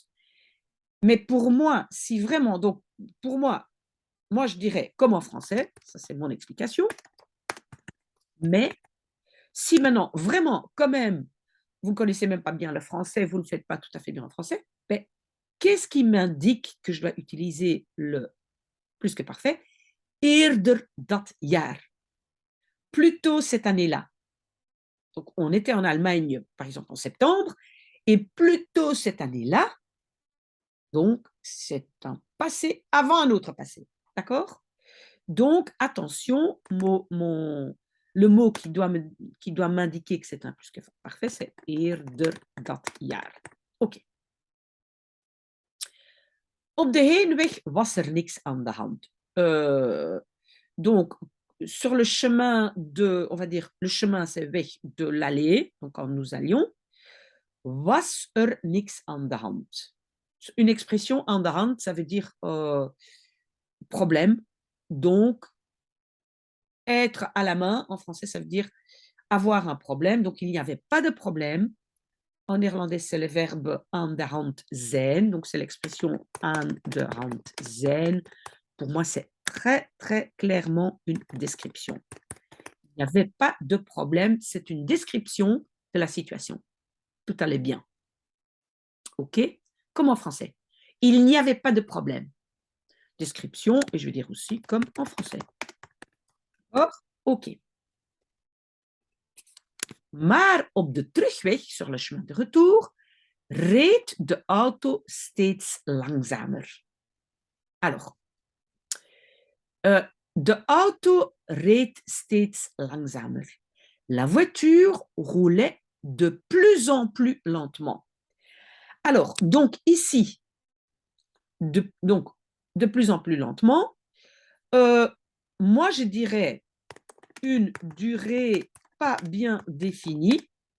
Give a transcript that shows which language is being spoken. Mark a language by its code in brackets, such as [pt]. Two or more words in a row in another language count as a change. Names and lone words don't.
[fr] Mais pour moi, si vraiment, donc, pour moi, je dirais comme en français, ça c'est mon explication. Mais si maintenant, vraiment, quand même, vous ne connaissez même pas bien le français, vous ne faites pas tout à fait bien en français, ben, qu'est-ce qui m'indique que je dois utiliser le plus que parfait? [nl] Eerder dat jaar. [fr] Plutôt cette année-là. Donc, on était en Allemagne, par exemple, en septembre, et plutôt cette année-là, donc, c'est un passé avant un autre passé. D'accord? Donc, attention, le mot qui doit m'indiquer que c'est un plus que parfait, c'est [nl] eerder dat jaar. [fr] OK. [nl] Op de heenweg was er niks aan de hand. [fr] Donc, sur le chemin on va dire, le chemin c'est weg de l'aller, donc quand nous allions, [nl] was er niks aan de hand. [fr] Une expression [nl] aan de hand, [fr] ça veut dire problème. Donc, être à la main, en français, ça veut dire avoir un problème. Donc, il n'y avait pas de problème. En néerlandais, c'est le verbe [nl] aan de hand zijn. [fr] Donc, c'est l'expression [nl] aan de hand zijn. [fr] Pour moi, c'est très, très clairement une description. Il n'y avait pas de problème. C'est une description de la situation. Tout allait bien. OK? Comme en français. Il n'y avait pas de problème. Description, et je vais dire aussi comme en français. D'accord? [nl] OK. Maar op de terugweg, [fr] sur le chemin de retour, [nl] reed de auto steeds langzamer. Alors, de auto reed steeds langzamer. [fr] La voiture roulait de plus en plus lentement. Alors, donc ici, de plus en plus lentement, moi je dirais une durée pas bien définie.